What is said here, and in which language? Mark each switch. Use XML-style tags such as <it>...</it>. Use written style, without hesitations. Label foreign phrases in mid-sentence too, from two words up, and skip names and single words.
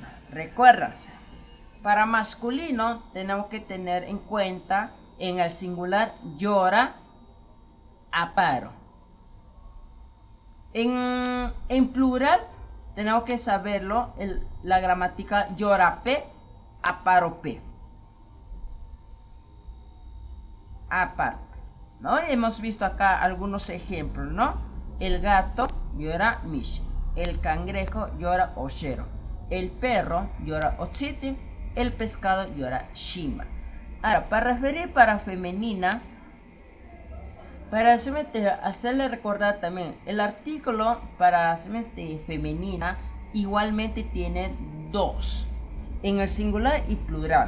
<es>Recuérdense, para masculino tenemos que tener en cuenta en el singular</es> <cni>llora, aparo.</cni> <es>En plural tenemos que saberlo, la gramática</es> <cni>llorape, aparope.</cni> <es>Aparope, ¿no? Hemos visto acá algunos ejemplos, ¿no? El gato</es> <cni>llora mish.</cni> <es>El cangrejo</es> <cni>llora ochero.</cni> <es>El perro</es> <cni>llora otziti.</cni> <es>El pescado</es> <cni>llora shima.</cni> <es>Ahora, para referir para femenina, para hacerle recordar también, el artículo para femenina igualmente tiene dos, en el singular y plural.</es>